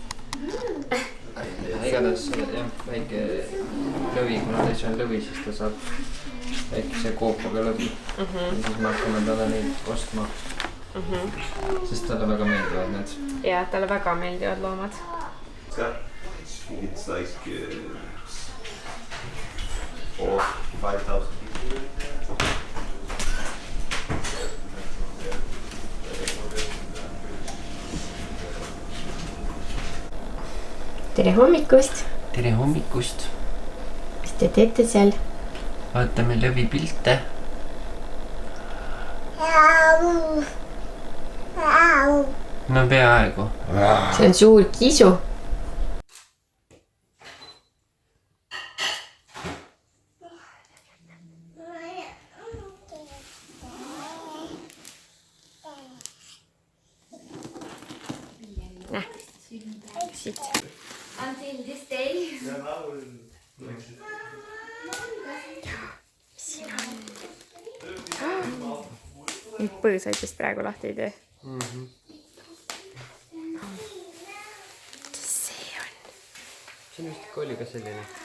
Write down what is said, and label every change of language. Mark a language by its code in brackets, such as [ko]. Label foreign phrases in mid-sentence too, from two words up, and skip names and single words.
[et] Ja igatahes jah, väike lõvi, kuna ta ise on lõvi, siis ta saab väikese koopaga lõvi. Ja siis me hakkame talle neid ostma. Sest talle väga meeldivad need. Ja talle väga meeldivad loomad. [en] It's like 4,000 or 5,000 people. [et] Tere hommikust! Tere hommikust! Mis te teete seal? Vaatame lõvi pilte. No peaaegu. See on suur kisu. Siit. [en] Until this day. [et] Nüüd põõsaid vist praegu lahti ei tee. See on. Siin vist ikka oli ka selline.